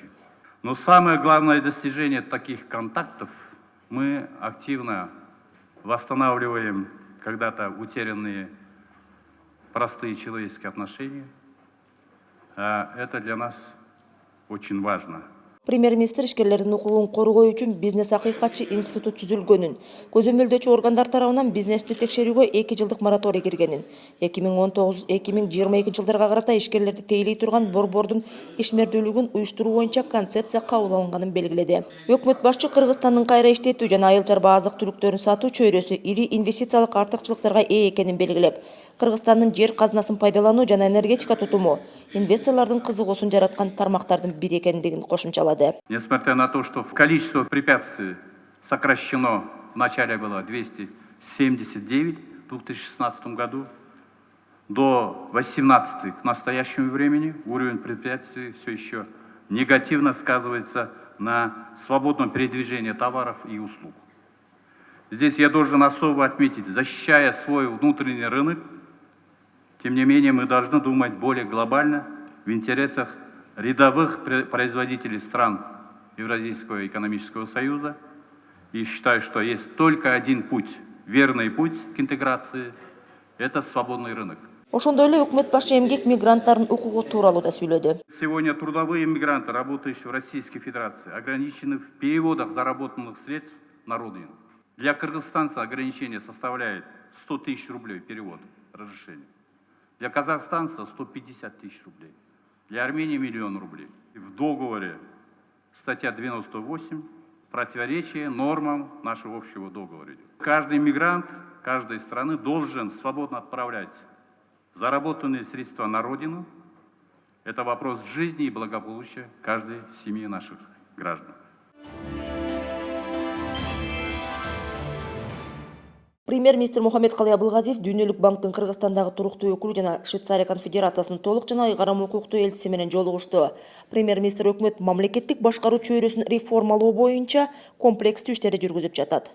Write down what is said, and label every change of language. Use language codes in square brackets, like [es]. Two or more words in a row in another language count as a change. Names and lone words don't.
[ru] Но самое главное достижение таких контактов – мы активно восстанавливаем когда-то утерянные простые человеческие отношения. Это для нас очень важно. [ky] Премьер-министр ишкерлердин укугун коргоо үчүн бизнес акыйкатчы институту түзүлгөнүн, көзөмөлдөөчү органдар тарабынан бизнести текшерүүгө 2 жылдык мораторий киргенин, 2019-2022 жылдарга карата ишкерлерди тейлей турган борбордун ишмердүүлүгүн уюштуруу боюнча концепция кабыл алынганын белгиледи. Өкмөт башчы Кыргызстандын кайра иштетүү жана айыл чарба азык түлүктөрүн сатуу чөйрөсү ири инвестициялык артыкчылыктарга ээ экенин белгилеп, Кыргызстандын жер казынасын пайдалануу жана энергетика тутуму инвесторлордун кызыгуусун жараткан тармактардын бири экендигин кошумчалады. [ru] Несмотря на то, что количество препятствий сокращено, в начале было 279 в 2016 году, до 18 к настоящему времени уровень препятствий все еще негативно сказывается на свободном передвижении товаров и услуг. Здесь я должен особо отметить, защищая свой внутренний рынок, тем не менее мы должны думать более глобально в интересах рядовых производителей стран Евразийского экономического союза. И считаю, что есть только один путь, верный путь к интеграции – это свободный рынок. [ky] Ошондой эле өкмөт башчы эмгек мигранттарынын укугу тууралуу да сүйлөдү. [ru] Сегодня трудовые мигранты, работающие в Российской Федерации, ограничены в переводах заработанных средств на родину. Для кыргызстанца ограничение составляет 100 тысяч рублей перевод, разрешение. Для казахстанца 150 тысяч рублей. Для Армении 1 000 000 рублей. В договоре статья 98 противоречие нормам нашего общего договора. Каждый мигрант каждой страны должен свободно отправлять заработанные средства на родину. Это вопрос жизни и благополучия каждой семьи наших граждан. [ky] Премьер-министр Мухаммедкалый Абылгазиев Дүйнөлүк банктын Кыргызстандагы туруктуу өкүлү жана Швейцария конфедерациясынын толук жана ыйгарым укуктуу элчиси менен жолугушту. Премьер-министр өкмөт мамлекеттик башкаруу чөйрөсүн реформалоо боюнча комплекстүү иштерди жүргүзүп жатат.